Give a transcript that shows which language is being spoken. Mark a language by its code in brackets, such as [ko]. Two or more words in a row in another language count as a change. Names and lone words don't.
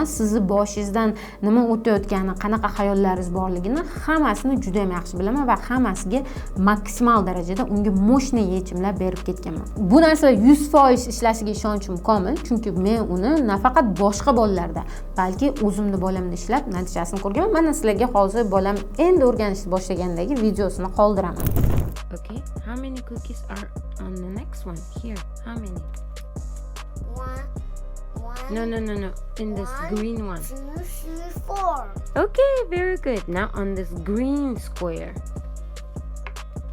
[uz] Sizni boshingizdan nima o'tayotgani, qanaqa hayollaringiz borligini hammasini juda ham yaxshi bilaman va hammasiga maksimal darajada unga moshni yechimlar berib ketganman. Bu narsa 100% ishlashiga ishonchim komil, chunki men uni nafaqat boshqa bolalarda, balki o'zimni bolamda ishlab natijasini ko'rganman. Mana sizlarga hozir bolam endi o'rganishni boshlagandagi videosini qoldiraman. [en] Okay, how many cookies are on the next one? Here, how many? One. No. In this green one. 2, 3, 4. Okay, very good. Now on this green square.